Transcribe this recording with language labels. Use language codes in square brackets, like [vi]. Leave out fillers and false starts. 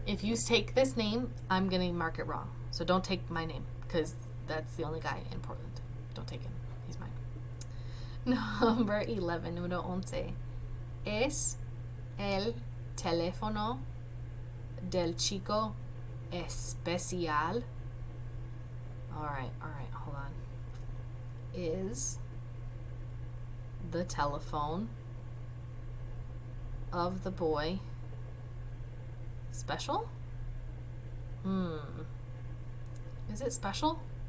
[en] If you take this name, I'm going to mark it wrong. So don't take my name, because that's the only guy in Portland. Don't take him. He's mine. Number 11, [es] número 11. Es el teléfono del chico especial. [en] All right, hold on. Is the telephone of the boy special? Is it special?